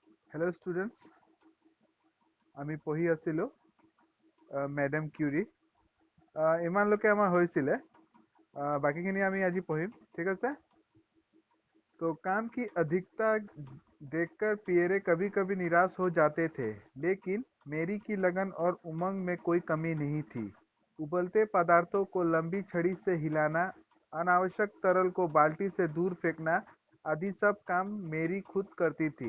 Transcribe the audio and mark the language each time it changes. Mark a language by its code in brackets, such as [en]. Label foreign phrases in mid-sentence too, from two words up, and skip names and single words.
[en] hello students, [as] আমি পঢ়ি আছিলোঁ মেডাম কিউৰী। ইমানলৈকে আমাৰ হৈছিলে। বাকীখিনি আমি আজি পঢ়িম, ঠিক আছে। [hi] तो काम की अधिकता देखकर पियरे कभी कभी निराश हो जाते थे, लेकिन मेरी की लगन और उमंग में कोई कमी नहीं थी। उबलते पदार्थों को लंबी छड़ी से हिलाना, अनावश्यक तरल को बाल्टी से दूर फेंकना आदि सब काम मेरी खुद करती थी।